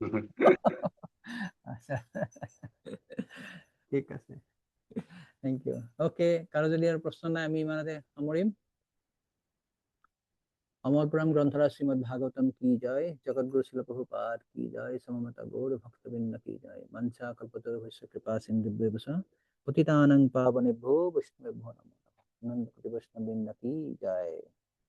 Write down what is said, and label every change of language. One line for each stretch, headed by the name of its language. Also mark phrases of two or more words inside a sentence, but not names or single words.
Assamese: ঠিক আছে,
English: thank you.
Assamese: অ'কে, কাৰো যদি আৰু প্ৰশ্ন নাই আমি ইমানতে সামৰিম। অমৰ পুৰাণ গ্ৰন্থৰাজ শ্ৰীমদ ভাগৱতম কি জয়, জগতগুৰু শিল প্ৰভুপাদ কি জয়, সমবেত গৌৰ ভক্তবৃন্দ কি জয়,
Sanskrit: মঞ্চা কল্পতৰুভ্যশ্চ কৃপা সিন্ধুভ্যেব চ পতিতানাং পাবনেভ্যো বৈষ্ণবেভ্যো নমঃ নমঃ।
Assamese: আনন্দ কোটি বৈষ্ণববৃন্দ কি জয়।